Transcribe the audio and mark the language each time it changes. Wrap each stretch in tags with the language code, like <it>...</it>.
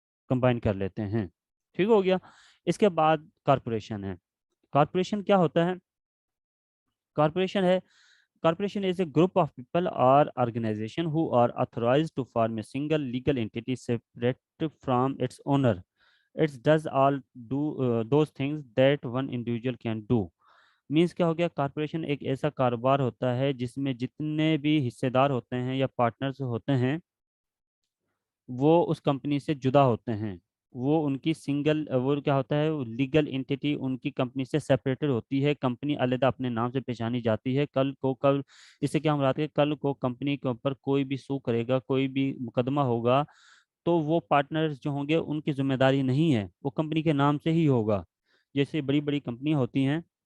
<ur>Combine کر لیتے ہیں۔ ٹھیک ہو گیا۔ اس کے بعد کارپوریشن ہے۔</ur> <en>Corporation کیا ہوتا ہے، کارپوریشن ہے corporation is a group of people or organization who are authorized to form a single legal entity separate from its owner. It does all do those things that one individual can do.</en> <ur>Means کیا ہو گیا، corporation ایک ایسا کاروبار ہوتا ہے جس میں جتنے بھی حصے دار ہوتے ہیں یا پارٹنرز ہوتے ہیں وہ اس کمپنی سے جدا ہوتے ہیں، وہ ان کی سنگل وہ کیا ہوتا ہے، لیگل انٹیٹی ان کی کمپنی سے سپریٹڈ ہوتی ہے، کمپنی علیحدہ اپنے نام سے پہچانی جاتی ہے۔ کل اس سے کیا مراد ہے، کل کو کمپنی کے اوپر کوئی بھی سو کرے گا، کوئی بھی مقدمہ ہوگا تو وہ پارٹنرز جو ہوں گے ان کی ذمہ داری نہیں ہے، وہ کمپنی کے نام سے ہی ہوگا۔ جیسے بڑی بڑی کمپنیاں ہوتی ہیں</ur>